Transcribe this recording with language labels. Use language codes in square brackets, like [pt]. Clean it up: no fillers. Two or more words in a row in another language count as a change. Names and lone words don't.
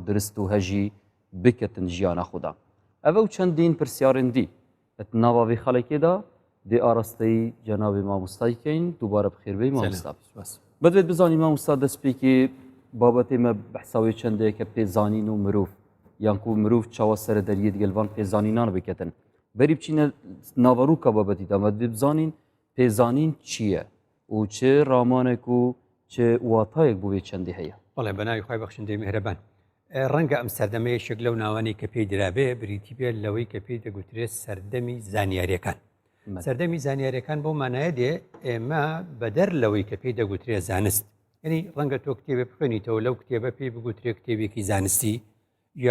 [ku] durist û hejî biketin jiyana xwe da ev ew çendîn pirsyarên dî et nava vê xelekê da dê arasteyî cenabê mamostayî keyin dubare bi xêr bê mamosta bedvêt bizanî mamosta destpêkê babetê me behsa wê çendeyeke pêzanîn û mirov yan ku mirov çawa sere deriyê digelvan pêzanînan biketin berî biçîne naverûka babetî da me divê bizanîn pêzanîn çi ye û çi ramanek û çi watayek bû vê çendê heye [ckb] بەڵێ بەناوی خۆی بەخشندەی میهرەبان ڕەنگە ئەم سەردەمەیەشێک لەو ناوانەی کە پێی درابێ بریتی بێت لەوەی کە پێی دەگوترێت سەردەمی زانیاریەکان سەردەمی زانیاریەکان بۆ مانایە دێ ئێمە بەدەر لەوەی کە پێی دەگوترێت زانست یعنی ڕەنگە تۆ کتێبە بخوێنیتەوە لەو کتێبە پێی بگوترێت کتێبێکی زانستی یا